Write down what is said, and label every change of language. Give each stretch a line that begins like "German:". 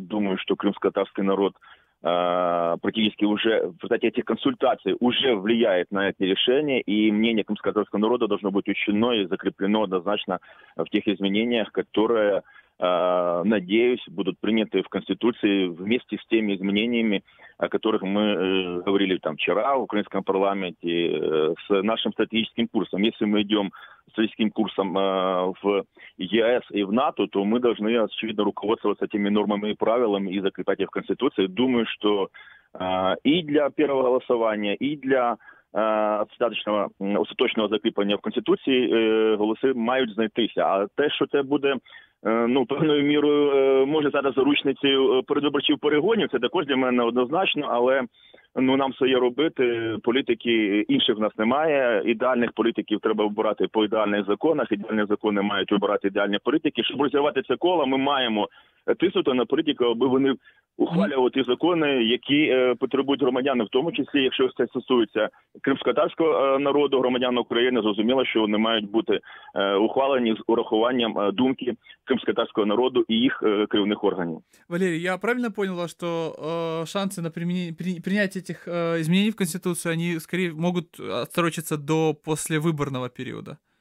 Russian: Думаю, что крымско-татарский народ практически уже в результате этих консультаций уже влияет на эти решения, и мнение крымско-татарского народа должно быть учтено и закреплено однозначно в тех изменениях, которые, надеюсь, будут приняты в Конституции вместе с теми изменениями, о которых мы говорили там вчера в украинском парламенте, с нашим стратегическим курсом. Если мы идем стратегическим курсом в ЕС и в НАТО, то мы должны, очевидно, руководствоваться этими нормами и правилами и закреплять их в Конституции. Думаю, что и для
Ukrainian: первого голосования, и для остаточного закріплення в Конституції голоси мають знайтися. А те, що це буде певною мірою може стати заручницею передвиборчих перегонів, це також для мене однозначно, але нам своє робити, політики інших в нас немає, ідеальних політиків треба обирати по ідеальних законах, ідеальні закони мають обирати ідеальні політики. Щоб розірвати це коло, ми маємо тиснути на політику, аби вони ухвалювати закони, які потребують громадян, в тому числі, якщо це стосується кримськотатарського народу, громадян України, зрозуміло, що вони мають бути ухвалені з урахуванням думки крымско-татарского народу и их керівних органів.
Russian: Валерий, я правильно понял, что шансы на принятие этих изменений в Конституцию, они скорее могут отсрочиться до послевыборного периода?